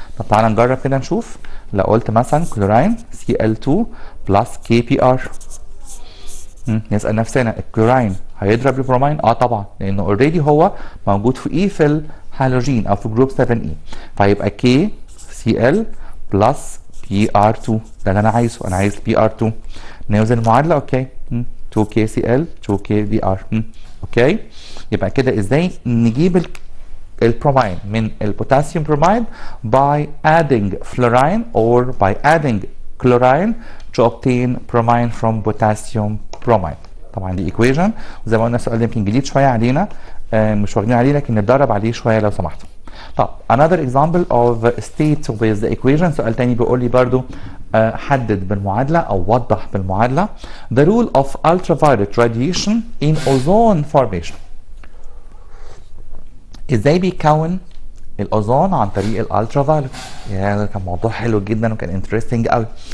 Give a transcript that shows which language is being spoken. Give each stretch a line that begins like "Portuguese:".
Arabic: طب تعالى نجرب كده نشوف. لو قلت مثلا كلوراين Cl2 بلس KPr، نسال نفسنا الكلوراين هيضرب البرومين؟ اه طبعا، لانه اوريدي هو موجود في اي في الهالوجين او في جروب 7 اي، فهيبقى KCl بلس PR2. ده اللي انا عايزه، انا عايز PR2. نوزن المعادله. اوكي، 2KCl 2KBr. اوكي، يبقى كده ازاي نجيب البرومين من البوتاسيوم بروميد؟
English: by adding fluorine or by adding chlorine to obtain bromine from potassium bromide.
Arabic: طبعا دي equation، وزي ما قلنا السؤال ده يمكن جديد شويه علينا، مش واخدين عليه، لكن نتدرب عليه شويه لو سمحتوا.
English: طب another example of state with the equation.
Arabic: سؤال تاني بيقول لي برضو حدد بالمعادله او وضح بالمعادله
English: the rule of ultraviolet radiation in ozone formation.
Arabic: ازاي بيكون الاوزون عن طريق الالترا فايولت؟ يا ده كان موضوع حلو جدا وكان انترستنج قوي.